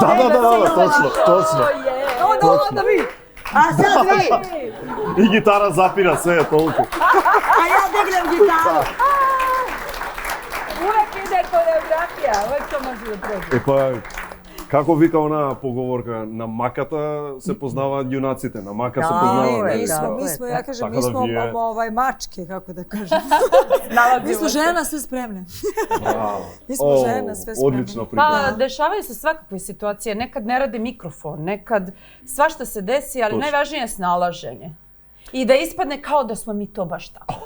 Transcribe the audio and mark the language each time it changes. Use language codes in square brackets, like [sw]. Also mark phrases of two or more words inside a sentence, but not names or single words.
[sr] točno. Onda vi. A sad vi. I gitara zapira sve je toliko. A ja dignem gitaru. Uvek ide koreografija, uvek to može da prođe. [mk] Е па, како вика она поговорка, на маката се познаваат јунаците, на мака се познаваат. [sr] Mi smo, ja kažem, mi smo mačke, kako da kažem. Mi smo žena sve spremne. Mi smo žena sve spremne. Odlična priča. Pa, dešavaju se svakakve situacije. Nekad ne radi mikrofon, nekad svašta se desi, ali najvažnije je snalaženje. I da ispadne kao da smo mi to baš tako.